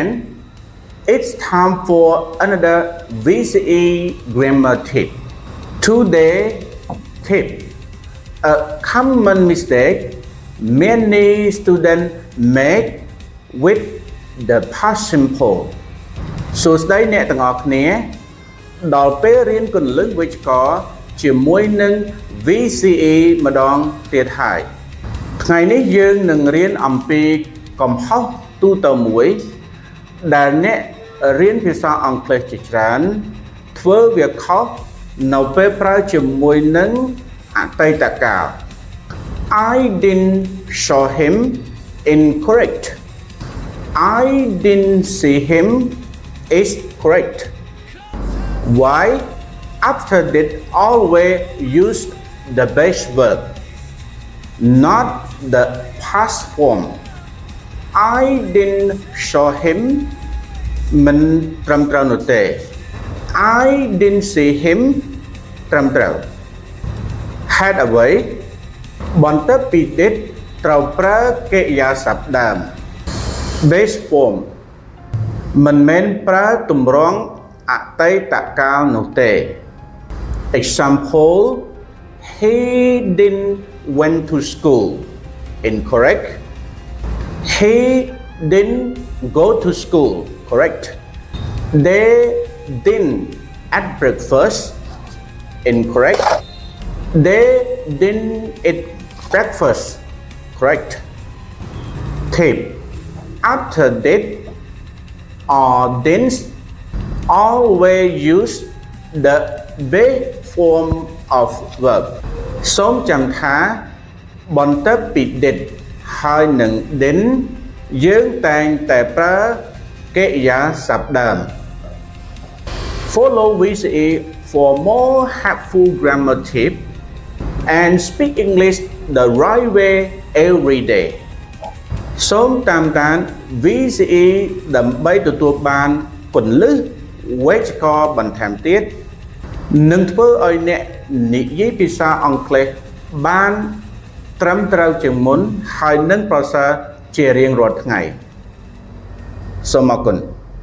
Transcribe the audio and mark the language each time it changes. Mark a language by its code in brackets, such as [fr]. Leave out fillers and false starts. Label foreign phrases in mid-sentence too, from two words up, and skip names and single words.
[en] It's time for another VCE grammar tip. Today tip. A common mistake many students make with the past simple. [km] សួស្តីអ្នកទាំងអស់គ្នាដល់ពេលរៀនគន្លឹះវេយ្យាករណ៍ជាមួយនឹង VCE ម្ដងទៀតហើយថ្ងៃនេះយើងនឹងរៀនអំពីកំហុសទូទៅមួយដែលអ្នករៀនភាសាអង់គ្លេសជាច្រើនធ្វើវាខុសនៅពេលប្រើជាមួយនឹងអតីតកាល [en] I didn't show him incorrect. I didn't see him is correct. Why? After did always use the base verb, not the past form. I didn't show him [km] មិនត្រឹមត្រូវនោះទេ [en] I didn't see him [km] ត្រឹមត្រូវហេតុអ្វីបន្ទាប់ពី did ត្រូវប្រើកិរិយាសព្ទដើម [en] base form [km] មិនមែនប្រើទម្រង់អតីតកាលនោះទេ [en] Example He didn't went to school incorrect He didn't go to school correct They didn't at breakfast incorrect They didn't eat breakfast correct Tip After did or didn't always use the base form of verb [km] សូមចាំថាបន្ទាប់ពី did ហើយនឹង didn't យើងតែងតែប្រើកិរិយាសព្ទដើម [en] Follow VCE for more helpful grammar tips and speak English the right way every day [km] សូមតាមដាន VCE ដើម្បីទទួលបានគន្លឹះវេយ្យាករណ៍បន្ថែមទៀតនិងធ្វើឲ្យអ្នកនិយាយភាសាអង់គ្លេសបានត្រឹមត្រូវជាងមុនហើយនឹងប្រសើរជារៀងរាល់ថ្ងៃសូមអរគុណ